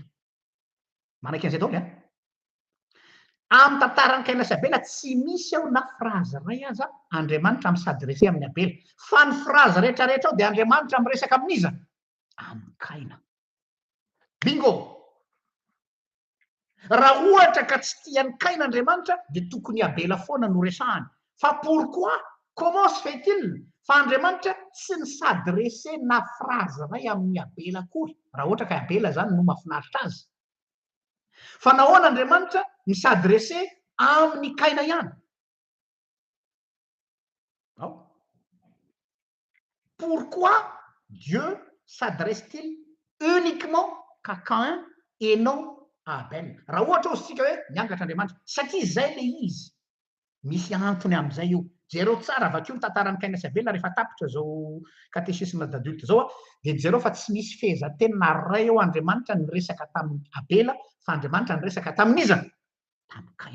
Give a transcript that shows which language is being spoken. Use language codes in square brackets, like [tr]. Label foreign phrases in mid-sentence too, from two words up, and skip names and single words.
[mg] Manaiky an'izay daholo a. Amin'ny tantaran'ny Kaina sy Abela tsy misy ao na phrase ray aza Andriamanitra misadrese amin'ny Abela. Fa ny phrase rehetrarehetra ao dia Andriamanitra miresaka amin'iza? Amin'ny Kaina. Bingo! Raha ohatra ka tsy tian'ny Kaina Andriamanitra dia tokony Abela foana no resahany. [fr] Fa pourquoi? Comment se fait-il? [mg] Fa Andriamanitra tsy nisadrese na phrase ray amin'ny Abela akory. Raha ohatra ka Abela zany no mahafinaritra azy. Fa nahoana Andriamanitra misadrese amin'ny Kaina ihany? [fr] Pourquoi Dieu s'adresse-t-il uniquement qu'à Caïn et non à Abel? [mg] Raha ohatra ozy tsika hoe miangatra Andriamanitra, satria zay le izy. Misy antony amin'izay io. jereo tsara vakeo ny tantarany Kaina sy Abela rehefa tapitra zao [fr] katesisme d'adulte [mg] zao dia jereo fa tsy misy fehezanteny na ray eo Andriamanitra niresaka tamin'ny Abela fa Andriamanitra niresaka tamin'iza tamin'ny Kaina.